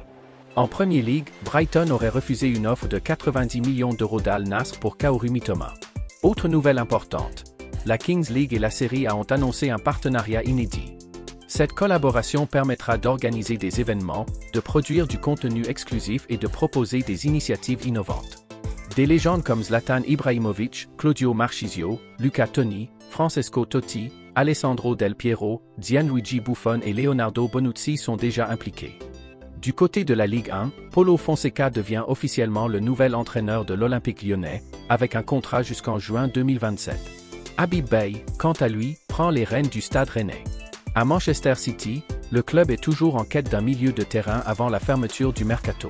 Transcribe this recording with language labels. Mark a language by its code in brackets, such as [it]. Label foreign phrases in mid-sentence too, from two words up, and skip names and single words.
[fr] En Premier League, Brighton aurait refusé une offre de 90 millions d'euros d'Al Nassr pour Kaoru Mitoma. Autre nouvelle importante, la Kings League et la Serie A ont annoncé un partenariat inédit. Cette collaboration permettra d'organiser des événements, de produire du contenu exclusif et de proposer des initiatives innovantes. Des légendes comme Zlatan Ibrahimovic, Claudio Marchisio, Luca Toni, Francesco Totti, Alessandro Del Piero, Gianluigi Buffon et Leonardo Bonucci sont déjà impliqués. Du côté de la Ligue 1, Paulo Fonseca devient officiellement le nouvel entraîneur de l'Olympique lyonnais, avec un contrat jusqu'en juin 2027. Habib Beye, quant à lui, prend les rênes du Stade Rennais. À Manchester City, le club est toujours en quête d'un milieu de terrain avant la fermeture du mercato.